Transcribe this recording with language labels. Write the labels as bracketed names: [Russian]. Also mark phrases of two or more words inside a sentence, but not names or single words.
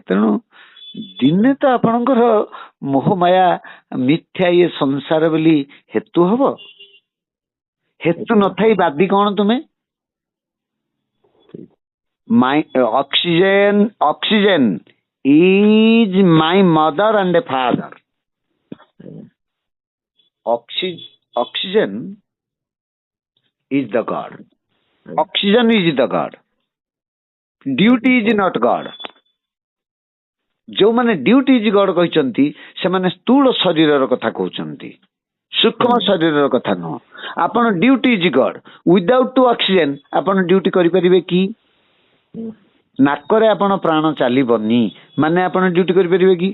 [Odia] ତେଣୁ ଦିନେ ତ ଆପଣଙ୍କର ମୋହମାୟା ମିଥ୍ୟା ଇଏ ସଂସାର ବୋଲି ହେତୁ ହବ। ହେତୁ ନଥାଇ ବାଦି କଣ ତୁମେ? [English] oxygen is my mother and a father. Oxygen is the God. Oxygen is the God. Duty is not God. [Odia] ଯୋଉମାନେ [English] duty is God [Odia] କହିଛନ୍ତି ସେମାନେ ସ୍ଥୂଳ ଶରୀରର କଥା କହୁଛନ୍ତି, ସୂକ୍ଷ୍ମ ଶରୀରର କଥା ନୁହଁ। ଆପଣ [English] duty is God, without oxygen [Odia] ଆପଣ ଡ୍ୟୁଟି କରିପାରିବେ କି? ନାକରେ ଆପଣ ପ୍ରାଣ ଚାଲିବନି ମାନେ ଆପଣ ଡ୍ୟୁଟି କରିପାରିବେ କି?